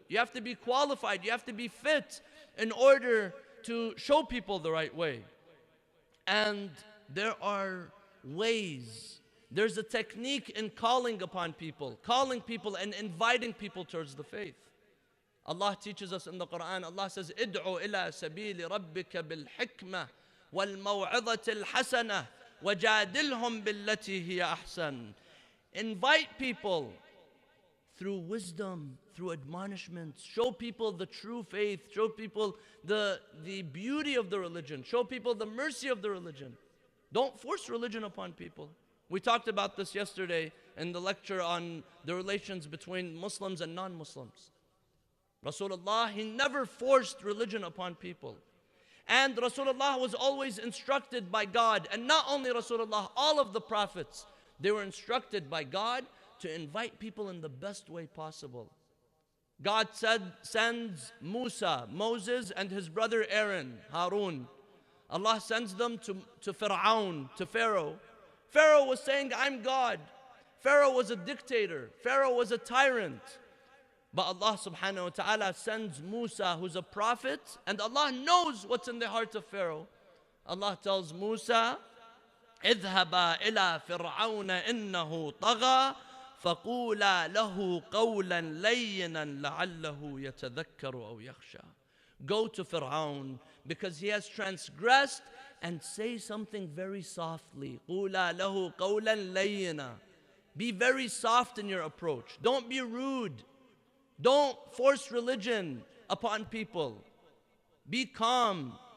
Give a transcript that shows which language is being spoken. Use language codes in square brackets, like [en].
[en] You have to be qualified, you have to be fit in order to show people the right way. And there are ways. There's a technique in calling upon people, calling people and inviting people towards the faith. Allah teaches us in the Quran, Allah says, [ar] ادعو إلى سبيل ربك بالحكمة والموعظة الحسنة وجادلهم بالتي هي أحسن. [en] Invite people through wisdom, through admonishments. Show people the true faith. Show people the beauty of the religion. Show people the mercy of the religion. Don't force religion upon people. We talked about this yesterday in the lecture on the relations between Muslims and non-Muslims. Rasulullah, he never forced religion upon people. And Rasulullah was always instructed by God. And not only Rasulullah, all of the prophets, they were instructed by God to invite people in the best way possible. God sends Moses and his brother Aaron, Harun. Allah sends them to Fir'aun, to Pharaoh. Pharaoh was saying, I'm God. Pharaoh was a dictator. Pharaoh was a tyrant. But Allah subhanahu wa ta'ala sends Musa, who's a prophet, and Allah knows what's in the heart of Pharaoh. Allah tells Musa, [ar] اذهبا إلى فرعون إنه طغى فقولا له قولا لينا لعله يتذكر أو يخشى. [en] Go to Fir'aun because he has transgressed, and say something very softly. [ar] قولا له قولا لينا. [en] Be very soft in your approach. Don't be rude. Don't force religion upon people. Be calm.